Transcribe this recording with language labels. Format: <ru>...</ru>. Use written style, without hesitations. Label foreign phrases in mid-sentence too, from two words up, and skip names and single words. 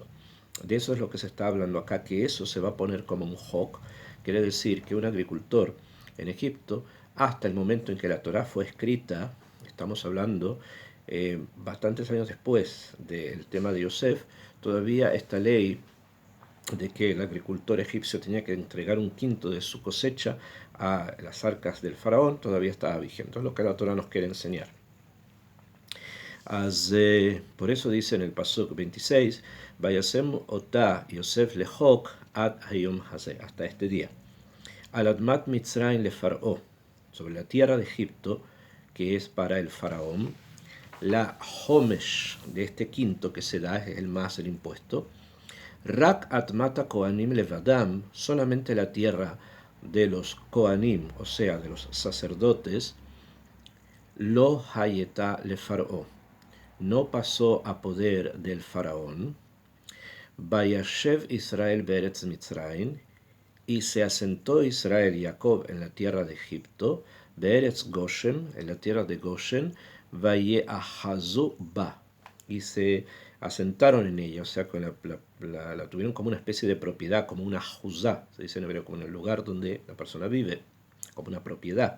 <es>De eso es lo que se está hablando acá, que eso se va a poner como un hok, quiere decir que un agricultor en Egipto, hasta el momento en que la Torá fue escrita, estamos hablando bastantes años después del tema de Yosef, todavía esta ley de que el agricultor egipcio tenía que entregar un quinto de su cosecha a las arcas del faraón, todavía estaba vigente. Es lo que la Torá nos quiere enseñar. Por eso dice en el pasuk 26,</es> <he>וישם אותה יוסף לחק עד היום הזה,</he> <es>hasta este día.</es> <he>על אדמת מצרים לפרעה,</he> <es>sobre la tierra de Egipto, que es para el faraón, la homesh de este quinto que se da, es el más, el impuesto.</es> <he>רק אדמת הכהנים לבדם,</he> <es>solamente la tierra de los koanim, o sea, de los sacerdotes,</es> <he>לא היתה לפרעה,</he> <es>no pasó a poder del faraón.</es> <he>וישב ישראל בארץ מצרים,</he> <es>y se asentó Israel y Jacob en la tierra de Egipto,</es> <he>בארץ גושן,</he> <es>en la tierra de Goshen,</es> <he>ויאחזו בה,</he> <es>y se asentaron en ella, o sea, que la tuvieron como una especie de propiedad, como una juzá, se dice en hebreo, como en el lugar donde la persona vive, como una propiedad.</es>